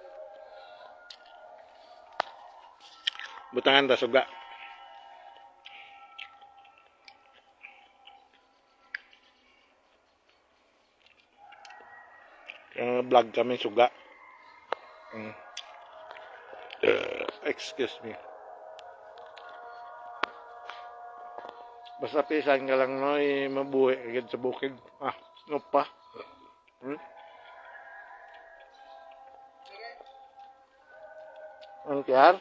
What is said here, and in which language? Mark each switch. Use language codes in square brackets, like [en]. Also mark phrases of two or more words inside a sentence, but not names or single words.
[hil] Butangan ta suga. Vlog kami suga. [en] Excuse me. [hil] Basta pisan ka lang no, mabuhi agad sa bukid. Ano pa? Ano kiyar?